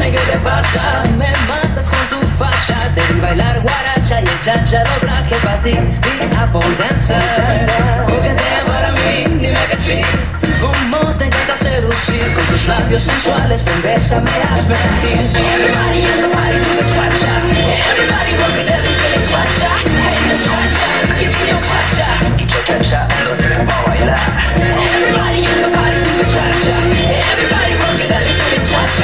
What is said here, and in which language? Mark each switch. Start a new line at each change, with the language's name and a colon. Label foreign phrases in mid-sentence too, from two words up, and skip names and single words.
Spanish: te pasa? Me matas con tu facha. Te vi bailar guaracha y el cha-cha lo traje para ti.
English: Be a pole dancer,
Spanish: coquetea para mí, dime que sí. Cómo te encanta seducir con tus labios sensuales, ven, bésame, hazme sentir.
English: Everybody in the party do the cha-cha. Everybody work it out and the cha-cha. Hey, the cha-cha, give me your cha-cha. Y cha-cha-cha,
Spanish: lo tenemos a bailar.
English: Everybody in the party do the cha-cha. Everybody work it out and the cha-cha.